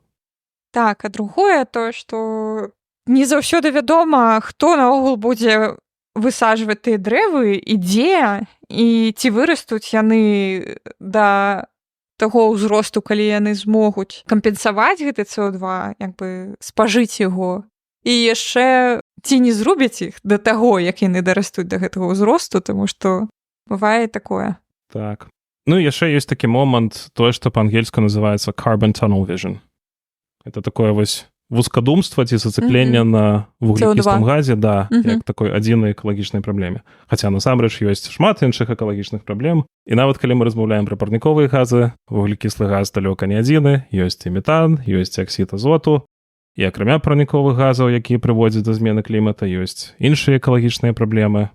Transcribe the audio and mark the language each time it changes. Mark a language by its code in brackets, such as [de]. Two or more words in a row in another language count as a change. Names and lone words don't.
[be] Так, а другое то, што не заўсёды вядома, хто наогул будзе высаджваць тыя дрэвы, і дзе, і ці вырастуць яны да таго ўзросту, калі яны змогуць кампенсаваць гэты CO2, як бы спажыць яго. І яшчэ ці не зрубяць іх да таго, як яны дарастуць да гэтага ўзросту, таму што бывае такое. Так. Ну, яшчэ ёсць такі момант, тое, што па-ангельску называецца [en] carbon tunnel vision. [be] Это такое вось вузкадумства ці зацыкленне на вуглекіслым газе, да, як такой адзінай экалагічнай праблеме. Хаця насамрэч ёсць шмат іншых экалагічных праблем. І нават калі мы размаўляем пра парніковыя газы, вуглекіслы газ далёка не адзіны, ёсць і метан, ёсць аксід азоту, і акрамя парніковых газаў, якія прыводзяць да змены клімата, ёсць іншыя экалагічныя праблемы.